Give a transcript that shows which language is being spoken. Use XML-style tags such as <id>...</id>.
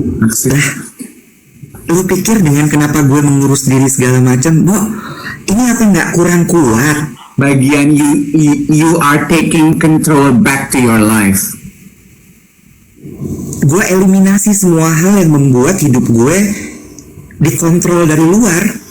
<id>Lah, lo pikir dengan kenapa gue mengurus diri segala macam, Bo, ini apa nggak kurang kuat? Bagian</id> <en>you are taking control back to your life.</en> <id>Gue eliminasi semua hal yang membuat hidup gue dikontrol dari luar.</id>